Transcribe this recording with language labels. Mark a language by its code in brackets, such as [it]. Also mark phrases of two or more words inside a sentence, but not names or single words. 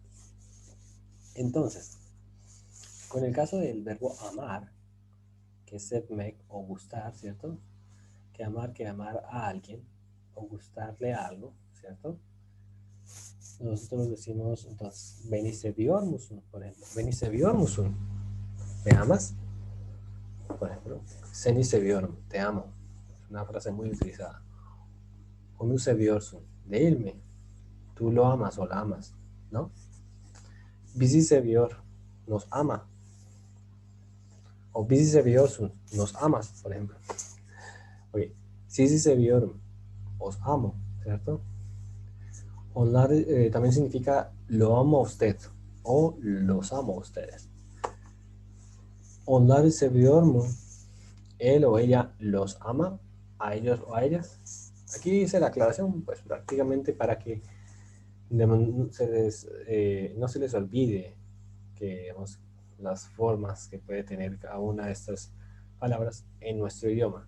[es] Entonces, con el caso del verbo amar, que es sevmek o gustar, ¿cierto? Que amar a alguien o gustarle a algo, ¿cierto? Nosotros decimos, entonces, [tr] beni seviyor musun, [es] por ejemplo. [tr] Beni seviyor musun. [es] ¿Me amas? Por ejemplo, [tr] seni seviyorum, [es] te amo. Es una frase muy utilizada. [tr] Onu seviyorsun, değil mi? [es] Tú lo amas o la amas, ¿no? [tr] Bizi seviyor, [es] nos ama. [tr] O bizi seviyorsun, [es] nos amas, por ejemplo. Oye, [tr] sizi seviyorum, [es] os amo, ¿cierto? Onlar también significa lo amo a usted o los amo a ustedes. [tr] Onlar seviyor mu? [es] Él o ella los ama a ellos o a ellas. Aquí dice la aclaración, pues prácticamente para que no se les olvide que digamos, las formas que puede tener cada una de estas palabras en nuestro idioma.